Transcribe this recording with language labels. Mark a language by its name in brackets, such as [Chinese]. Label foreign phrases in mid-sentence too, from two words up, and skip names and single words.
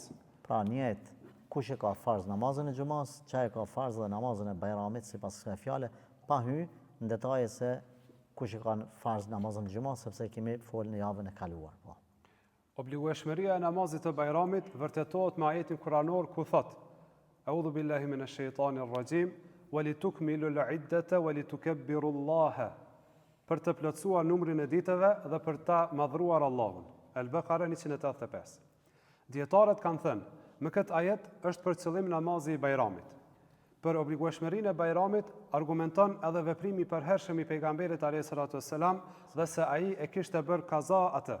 [Albanian] Pra njët, kush e ka farz namazin e xumas, çka e ka farz dhe namazin e bajramit sipas kësaj fjale, pa hy në detaje se kush e ka farz namazin e xumas, sepse kemi folë në javën e kaluar. Po. Obligueshmëria e namazit të bajramit vërtetohet me ajetin kuranor ku thot: [Arabic] أعوذ بالله من الشيطان الرجيم, ولتكملوا العدة ولتكبروا الله. [Albanian] Për të plotësuar numrin e ditëve dhe për ta madhruar Allahun. Al-Baqara 185. Dietarët kanë thënë, me këtë ajet është për qëllim namazi i bajramit. Për obligueshmërinë e bajramit argumenton edhe veprimi i përhershëm i pejgamberit [Arabic] عليه الصلاة والسلام [Albanian] dhe se ai e kishte bërë kaza atë.